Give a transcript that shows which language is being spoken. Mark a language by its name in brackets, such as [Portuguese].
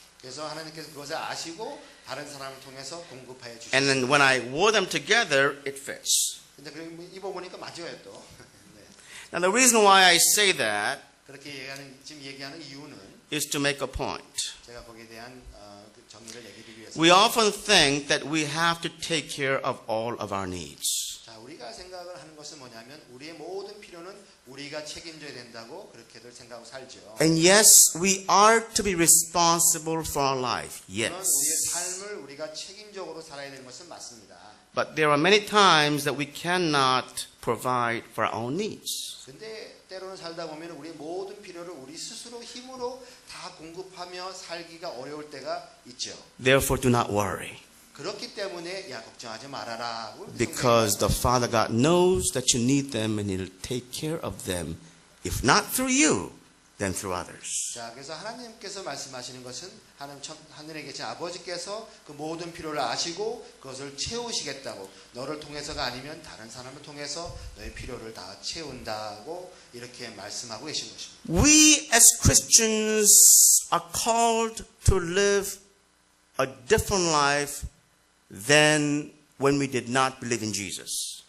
[Korean] 그래서 하나님께서 그것을 아시고 다른 사람을 통해서 공급하여 [English] And [Korean] 주셨어요. [English] then when I wore them together, it fits. [Korean] 근데 입어보니까 맞아요 또. 네. [English] Now, the reason why I say that [Korean] 그렇게 지금 얘기하는 이유는 [English] is to make a point. [Korean] 제가 거기에 대한 그 정리를 얘기하기 위해서. [English] We often think that we have to take care of all of our needs. [Korean] 자, 우리가 생각을 하는 것은 뭐냐면 우리의 모든 필요는 우리가 책임져야 된다고 그렇게들 생각하고 살죠. [English] And yes, we are to be responsible for our life. [Korean] 물론 [English] Yes. [Korean] 우리의 삶을 우리가 책임적으로 살아야 되는 것은 맞습니다. [English] But there are many times that we cannot provide for our own needs. [Korean] 근데 때로는 살다 보면 우리의 모든 필요를 우리 스스로 힘으로 다 공급하며 살기가 어려울 때가 있죠. [English] Therefore, do not worry. [Korean] 그렇기 때문에 야 걱정하지 말아라. [English] Because the Father God knows that you need them and He'll take care of them. If not through you, then through others. [Korean] 자, 그래서 하나님께서 말씀하시는 것은 하늘에 계신 아버지께서 그 모든 필요를 아시고 그것을 채우시겠다고 너를 통해서가 아니면 다른 사람을 통해서 너의 필요를 다 채운다고 이렇게 말씀하고 계신 것입니다. [English] We as Christians are called to live a different life than when we did not believe in Jesus.